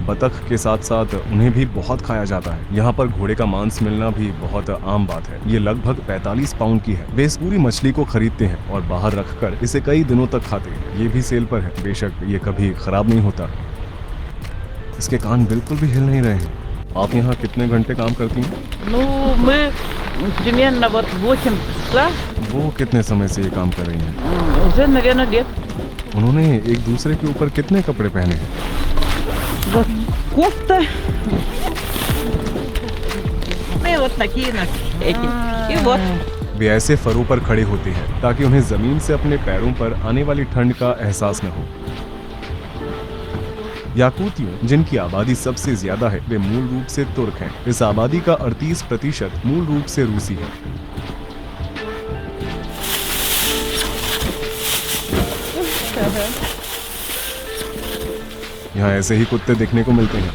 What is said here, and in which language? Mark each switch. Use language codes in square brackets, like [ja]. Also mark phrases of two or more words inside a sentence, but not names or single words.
[hi] बतख के साथ साथ उन्हें भी बहुत खाया जाता है। यहाँ पर घोड़े का मांस मिलना भी बहुत आम बात है। ये लगभग 45 पाउंड की है। वे इस पूरी मछली को खरीदते हैं और बाहर रखकर इसे कई दिनों तक खाते हैं। ये भी सेल पर है। बेशक ये कभी खराब नहीं होता। इसके कान बिल्कुल भी हिल नहीं रहे हैं। आप यहाँ कितने घंटे काम करती हैं? [ru] Примерно вот 8 часа, [hi] वो कितने समय से ये काम कर रही हैं? [ru] уже, наверное, лет. [hi] उन्होंने एक दूसरे के ऊपर कितने कपड़े पहने हैं? [ru] Вот кофта. Ну и вот такие эти. И вот. [hi] वे ऐसे फरों पर खड़े होते हैं ताकि उन्हें जमीन से अपने पैरों पर आने वाली ठंड का एहसास न हो। याकूतियों, जिनकी आबादी सबसे ज्यादा है, वे मूल रूप से तुर्क हैं। इस आबादी का 38% मूल रूप से रूसी है। यहाँ ऐसे ही कुत्ते देखने को मिलते हैं।